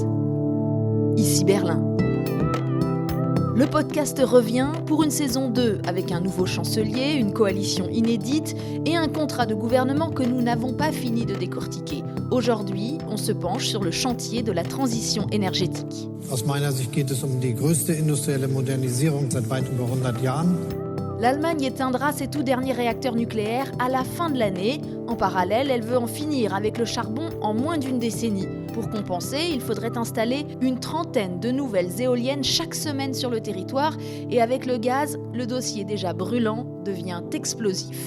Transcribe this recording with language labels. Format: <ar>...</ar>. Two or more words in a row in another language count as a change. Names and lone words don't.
<fr>Ici Berlin. Le podcast revient pour une saison 2 avec un nouveau chancelier, une coalition inédite et un contrat de gouvernement que nous n'avons pas fini de décortiquer. Aujourd'hui, on se penche sur le chantier de la transition énergétique.</fr> <de>Aus meiner Sicht geht es die größte industrielle Modernisierung seit weit über 100 Jahren.</de> <fr>L'Allemagne éteindra ses tout derniers réacteurs nucléaires à la fin de l'année. En parallèle, elle veut en finir avec le charbon en moins d'une décennie. Pour compenser, il faudrait installer une trentaine de nouvelles éoliennes chaque semaine sur le territoire. Et avec le gaz, le dossier déjà brûlant devient explosif.</fr>